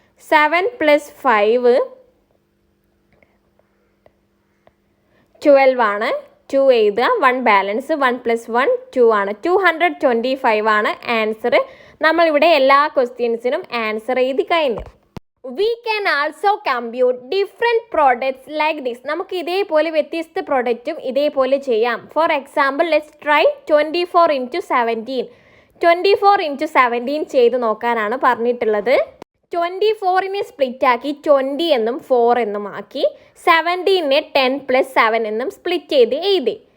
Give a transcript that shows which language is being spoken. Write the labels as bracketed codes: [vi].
[ml] 7 + 5 12 ആണ്. 2 എഴുതുക, 1 ബാലൻസ്, 1 + 1 2 ആണ്. 225 ആണ് ആൻസർ. നമ്മളിവിടെ എല്ലാ ക്വസ്റ്റ്യൻസിനും ആൻസർ എഴുതി കഴിഞ്ഞു. [en] We can also compute different products like this. [ml] നമുക്ക് ഇതേപോലെ വ്യത്യസ്ത പ്രൊഡക്റ്റും ഇതേപോലെ ചെയ്യാം. [en] For example let's try 24 × 17. [ml] 24 × 17 ചെയ്ത് നോക്കാനാണ് പറഞ്ഞിട്ടുള്ളത്. 24നെ സ്പ്ലിറ്റ് ആക്കി 20 എന്നും 4 എന്നും ആക്കി, 17നെ 10 + 7 എന്നും സ്പ്ലിറ്റ് ചെയ്ത് എഴുതി.